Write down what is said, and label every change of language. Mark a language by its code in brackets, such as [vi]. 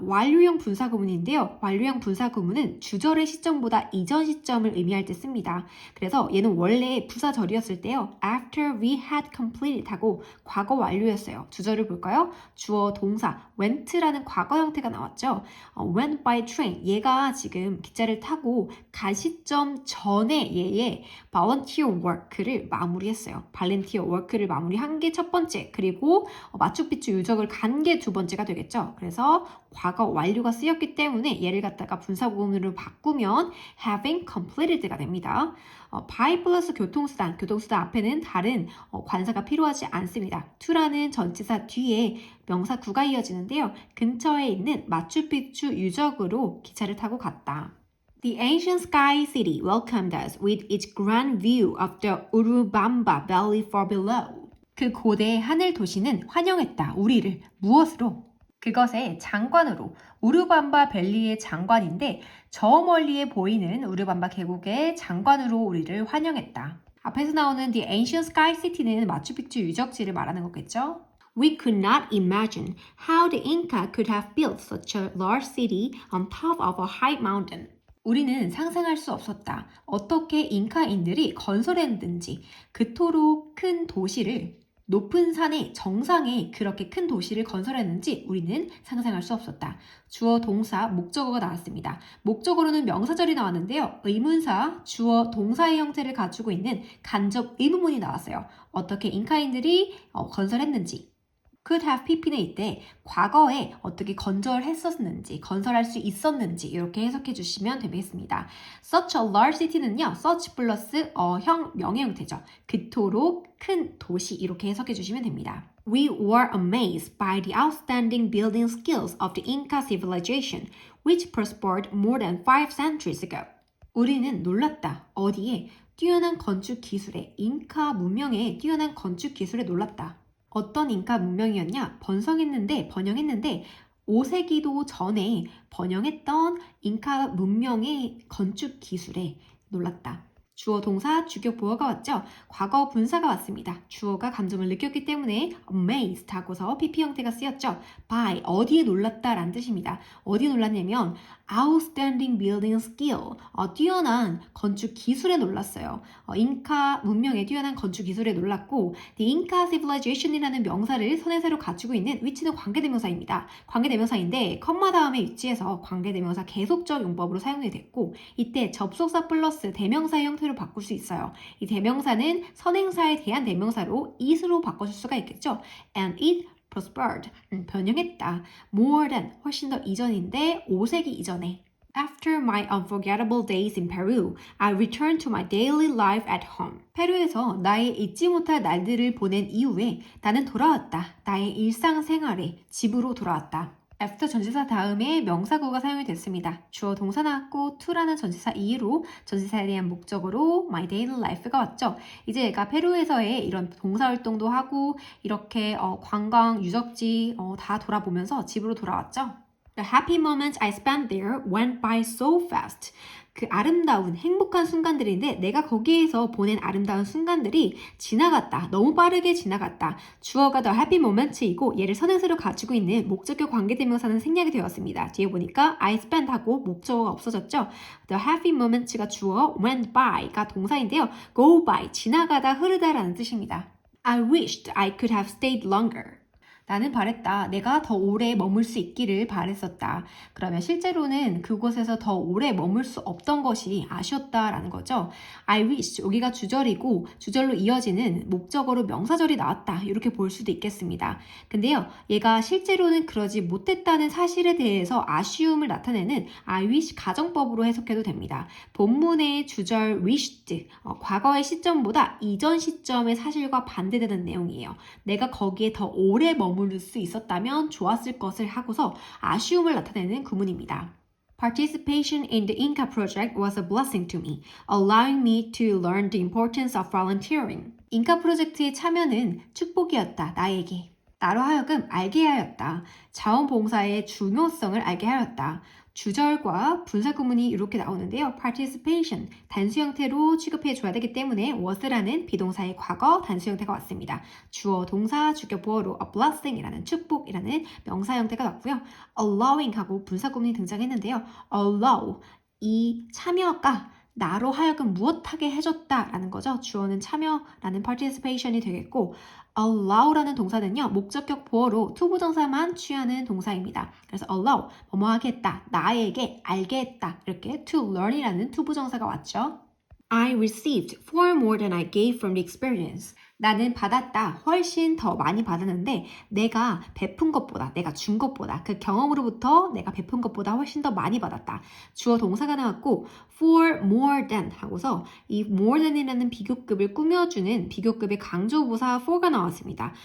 [ko] 완료형 분사구문인데요. 완료형 분사구문은 주절의 시점보다 이전 시점을 의미할 때 씁니다. 그래서 얘는 원래 부사절이었을 때요. [en] after we had completed [ko] 하고 과거 완료였어요. 주절을 볼까요? 주어 동사 went라는 과거 형태가 나왔죠. [en] went by train [ko] 얘가 지금 기차를 타고 간 시점 전에 얘의 volunteer work를 마무리했어요. volunteer work를 마무리한 게 첫 번째, 그리고 마추픽추 유적을 간 게 두 번째가 되겠죠. 그래서 과거 완료가 쓰였기 때문에 얘를 갖다가 분사구문으로 바꾸면 [en] having completed [ko] 가 됩니다. by 플러스 교통수단 앞에는 다른 관사가 필요하지 않습니다. to라는 전치사 뒤에 명사 구가 이어지는데요. 근처에 있는 마추픽추 유적으로 기차를 타고 갔다. [en] The ancient sky city welcomed us with its grand view of the Urubamba Valley far below. [ko] 그 고대 하늘 도시는 환영했다. 우리를 무엇으로? 그것의 장관으로. 우르밤바 밸리의 장관인데 저 멀리에 보이는 우르밤바 계곡의 장관으로 우리를 환영했다. 앞에서 나오는 [en] The ancient sky city [ko] 는 마추픽추 유적지를 말하는 거겠죠? [en] We could not imagine how the Inca could have built such a large city on top of a high mountain. [ko] 우리는 상상할 수 없었다. 어떻게 잉카인들이 건설했는지 그토록 큰 도시를 높은 산의 정상에 그렇게 큰 도시를 건설했는지 우리는 상상할 수 없었다. 주어, 동사, 목적어가 나왔습니다. 목적어로는 명사절이 나왔는데요. 의문사, 주어, 동사의 형태를 가지고 있는 간접 의문문이 나왔어요. 어떻게 잉카인들이 건설했는지. [en] could have pp [ko] 는 이때 과거에 어떻게 건설했었는지, 건설할 수 있었는지 이렇게 해석해 주시면 되겠습니다. [en] Such a large city [ko] 는요. such 플러스 명의 형태죠. 그토록 큰 도시 이렇게 해석해 주시면 됩니다. [en] We were amazed by the outstanding building skills of the Inca civilization, which prospered more than 5 centuries ago. [ko] 우리는 놀랐다. 어디에? 뛰어난 건축 기술에, 잉카 문명의 뛰어난 건축 기술에 놀랐다. 어떤 잉카 문명이었냐? 번영했는데 5세기도 전에 번영했던 잉카 문명의 건축 기술에 놀랐다. 주어, 동사, 주격, 보어가 왔죠? 과거 분사가 왔습니다. 주어가 감정을 느꼈기 때문에 amazed 하고서 PP 형태가 쓰였죠. by, 어디에 놀랐다 라는 뜻입니다. 어디에 놀랐냐면 [en] outstanding building skill, [ko] 뛰어난 건축 기술에 놀랐어요. 잉카 문명의 뛰어난 건축 기술에 놀랐고 [en] the Inca civilization [ko] 이라는 명사를 선행사로 갖추고 있는 위치는 관계대명사입니다. 관계대명사인데 컴마 다음에 위치해서 관계대명사 계속적 용법으로 사용이 됐고 이때 접속사 플러스 대명사의 형태로 바꿀 수 있어요. 이 대명사는 선행사에 대한 대명사로 it으로 바꿔줄 수가 있겠죠. [en] And it prospered, [ko] 번영했다. more than, 훨씬 더 이전인데 5세기 이전에. [en] After my unforgettable days in Peru, I returned to my daily life at home. [ko] 페루에서 나의 잊지 못할 날들을 보낸 이후에 나는 돌아왔다. 나의 일상생활에 집으로 돌아왔다. after 전치사 다음에 명사구가 사용이 됐습니다. 주어 동사 나왔고 to라는 전치사 이후로 전치사에 대한 목적으로 [en] my daily life [ko] 가 왔죠. 이제 얘가 페루에서의 이런 봉사활동도 하고 이렇게 관광, 유적지 다 돌아보면서 집으로 돌아왔죠. [en] The happy moments I spent there went by so fast. [ko] 그 아름다운 행복한 순간들인데 내가 거기에서 보낸 아름다운 순간들이 지나갔다. 너무 빠르게 지나갔다. 주어가 [en] the happy moments [ko] 이고 얘를 선행사로 가지고 있는 목적격 관계대명사는 생략이 되었습니다. 뒤에 보니까 [en] I spent [ko] 하고 목적어가 없어졌죠. [en] The happy moments [ko] 가 주어, [en] went by [ko] 가 동사인데요. go by, 지나가다, 흐르다라는 뜻입니다. [en] I wished I could have stayed longer. [ko] 나는 바랬다. 내가 더 오래 머물 수 있기를 바랬었다. 그러면 실제로는 그곳에서 더 오래 머물 수 없던 것이 아쉬웠다라는 거죠. [en] I wish, [ko] 여기가 주절이고 주절로 이어지는 목적어로 명사절이 나왔다. 이렇게 볼 수도 있겠습니다. 근데요, 얘가 실제로는 그러지 못했다는 사실에 대해서 아쉬움을 나타내는 [en] I wish [ko] 가정법으로 해석해도 됩니다. 본문의 주절 wished, 과거의 시점보다 이전 시점의 사실과 반대되는 내용이에요. 내가 거기에 더 오래 머물 수 있었다면 좋았을 것을 하고서 아쉬움을 나타내는 구문입니다. [en] Participation in the Inca project was a blessing to me, allowing me to learn the importance of volunteering. [ko] 잉카 프로젝트의 참여는 축복이었다, 나에게. 나로 하여금 알게 하였다. 자원봉사의 중요성을 알게 하였다. 주절과 분사구문이 이렇게 나오는데요. participation, 단수 형태로 취급해줘야 되기 때문에 was라는 비동사의 과거 단수 형태가 왔습니다. 주어, 동사, 주격, 보어로 a blessing이라는 축복이라는 명사 형태가 왔고요. allowing하고 분사구문이 등장했는데요. allow, 이 참여가 나로 하여금 무엇하게 해줬다라는 거죠. 주어는 참여라는 participation이 되겠고 allow라는 동사는요. 목적격 보어로 투부정사만 취하는 동사입니다. 그래서 allow, 뭐뭐 하겠다, 나에게 알게 했다 이렇게 to learn이라는 투부정사가 왔죠. [en] I received far more than I gave from the experience. [ko] 나는 받았다. 훨씬 더 많이 받았는데 내가 베푼 것보다, 내가 준 것보다, 그 경험으로부터 내가 베푼 것보다 훨씬 더 많이 받았다. 주어 동사가 나왔고 [en] for more than [ko] 하고서 이 more than이라는 비교급을 꾸며주는 비교급의 강조부사 for가 나왔습니다.